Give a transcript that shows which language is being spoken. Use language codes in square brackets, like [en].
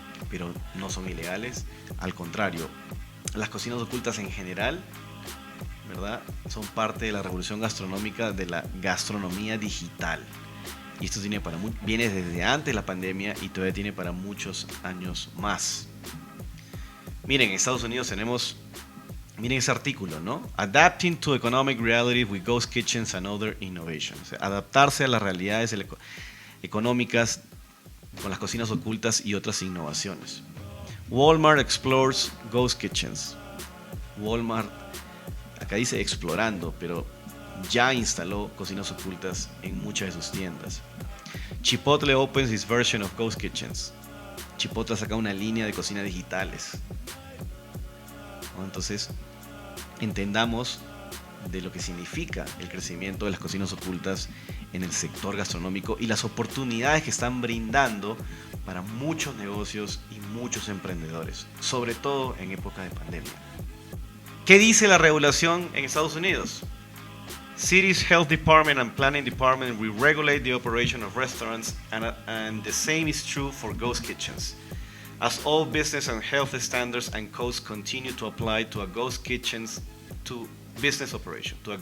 [es] Pero no son ilegales. Al contrario, las cocinas ocultas en general ¿verdad? Son parte de la revolución gastronómica, de la gastronomía digital. Y esto viene desde antes de la pandemia y todavía tiene para muchos años más. Miren, en Estados Unidos miren ese artículo, ¿no? [en] Adapting to economic reality with ghost kitchens and other innovations. [es] O sea, adaptarse a las realidades económicas con las cocinas ocultas y otras innovaciones. [en] Walmart explores ghost kitchens. [es] Walmart, acá dice explorando, pero ya instaló cocinas ocultas en muchas de sus tiendas. [en] Chipotle opens its version of ghost kitchens. [es] Chipotle ha sacado una línea de cocinas digitales. Entonces, entendamos de lo que significa el crecimiento de las cocinas ocultas en el sector gastronómico y las oportunidades que están brindando para muchos negocios y muchos emprendedores, sobre todo en época de pandemia. ¿Qué dice la regulación en Estados Unidos? [en] City's Health Department and Planning Department will regulate the operation of restaurants, and the same is true for ghost kitchens. As all business and health standards and codes continue to apply to a ghost kitchen's business operation.